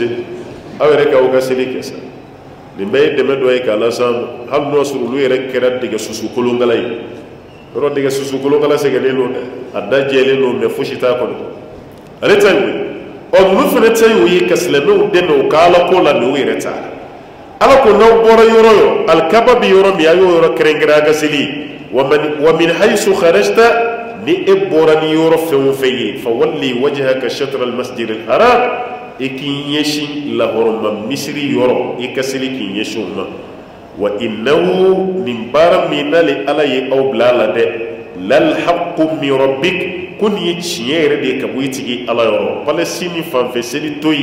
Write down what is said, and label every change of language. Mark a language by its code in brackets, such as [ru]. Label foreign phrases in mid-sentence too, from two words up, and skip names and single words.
[bm] seli aw yɛrɛ k'aw ka seli kɛ sa nin bɛɛ ye dɛmɛ dɔ ye k'a las'an ma hali n'o sɔrɔ olu yɛrɛ kɛra dɛgɛ susu kolonkala ye yɔrɔ dɛgɛ susu kolonkala sɛgɛnnen don dɛ a da jɛlen don mais fosi t'a kɔnɔ ale ta ye o ye ɔ ninnu fana ta ye o ye ka silamɛw dɛmɛ u ka ala ko la mais u yɛrɛ t'a la ala ko n'aw bɔra yɔrɔ o yɔrɔ alikaba bɛ yɔrɔ min a y'o yɔrɔ kɛrɛnkɛrɛn a ka seli [ar] wa min haysu kharajta [bm] ni e bɔra ni yɔrɔ fɛn o fɛn ye [ar] fa walli wajhaka shatra al masjid al haram [bm] e k'i ɲɛsin lahɔrɔma misiri yɔrɔ i ka seli k'i ɲɛsin o ma [ar] wa innahu [bm] nin baara min n'ale ala ye aw bila a la dɛ [ar] lal haqqu min rabbik [bm] ko nin ye tiɲɛ yɛrɛ de ye ka bɔ i tigi ala yɔrɔ palestine fanfɛ seli to